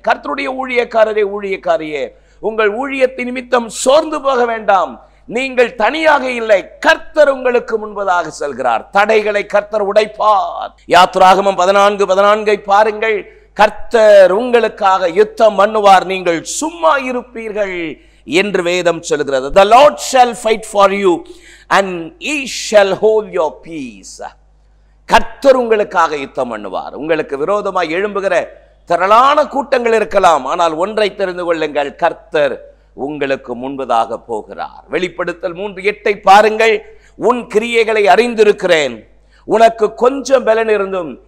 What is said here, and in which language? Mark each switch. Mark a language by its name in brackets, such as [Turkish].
[Tamil] கர்த்தருடைய ஊழியக்காரரே, ஊழியக்காரியே, உங்கள் ஊழியத்தின் நிமித்தம் சோர்ந்து போக வேண்டாம். நீங்கள் தனியாக இல்லை, கர்த்தர் உங்களுக்கு முன்பதாக செல்கிறார். தடைகளை கர்த்தர் உடைப்பார். யாத்திராகமம் 14:14 பாருங்கள். கர்த்தர் உங்களுக்காக யுத்தம் பண்ணுவார், நீங்கள் சும்மா இருப்பீர்கள் என்று வேதம் சொல்கிறது. [English] The Lord shall fight for you and he shall hold your peace. [Tamil] கர்த்தர் உங்களுக்காக யுத்தம் பண்ணுவார். உங்களுக்கு விரோதமாய் எழும்புகிற திரளான கூட்டங்கள் இருக்கலாம், ஆனால் ஒன்றை தெரிந்து கொள்ளுங்கள், கர்த்தர் உங்களுக்கு முன்பதாக போகிறார். வெளிப்படுத்தல் 3:8 பாருங்கள். உன் கிரியைகளை அறிந்திருக்கிறேன், உனக்கு கொஞ்சம் பலன் இருந்தும்